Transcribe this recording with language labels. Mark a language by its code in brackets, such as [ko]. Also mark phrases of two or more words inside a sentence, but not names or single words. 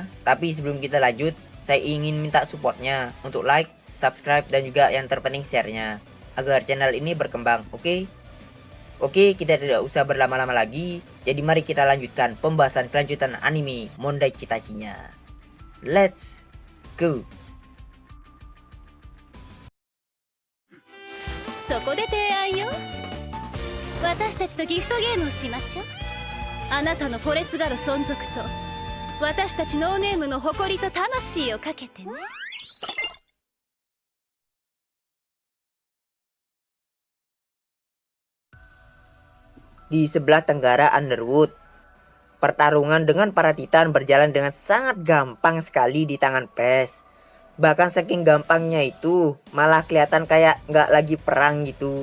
[id] Tapi sebelum kita lanjut, saya ingin minta supportnya untuk [en] like, subscribe, [id] dan juga yang terpenting share-nya. Agar channel ini berkembang, oke? Oke, kita tidak usah berlama-lama lagi. Jadi mari kita lanjutkan pembahasan kelanjutan anime Mondai Chitachi-nya. [en] Let's go. [ja] そこで提案よ。私たちとギフトゲームをしましょう。あなたのフォレスガル存続と私たちノーネームの誇りと魂をかけてね。 [id] Di sebelah tenggara Underwood, pertarungan dengan para Titan berjalan dengan sangat gampang sekali di tangan Pes. Bahkan saking gampangnya itu, malah kelihatan kayak nggak lagi perang gitu.